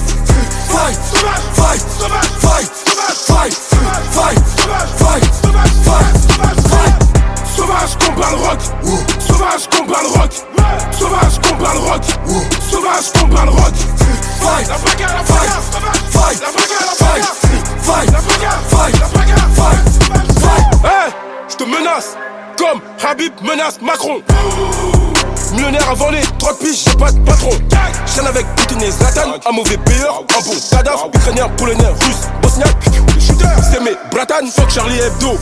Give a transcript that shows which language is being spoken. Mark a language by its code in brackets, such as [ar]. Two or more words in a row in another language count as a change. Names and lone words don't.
[en] Fight, fight, fight, fight, fight, fight, fight, fight. [fr] Sauvage combat le rock, sauvage combat le rock, sauvage combat le rock, sauvage combat le rock. [en] Fight, [fr] la bagarre, [en] fight, fight, [fr] la bagarre, [en] fight, fight, [fr] la bagarre, [en] fight, [fr] la bagarre, [en] fight, fight. [fr] Hey, j'te menace, comme Habib menace Macron. Millionnaire avant les 30 piges, j'ai pas de patron. Chaîne avec Poutine et Zlatan, un mauvais payeur, un bon cadavre. Ukrainien, polonais, russe, bosniaque. C'est mes bratan, fuck Charlie Hebdo.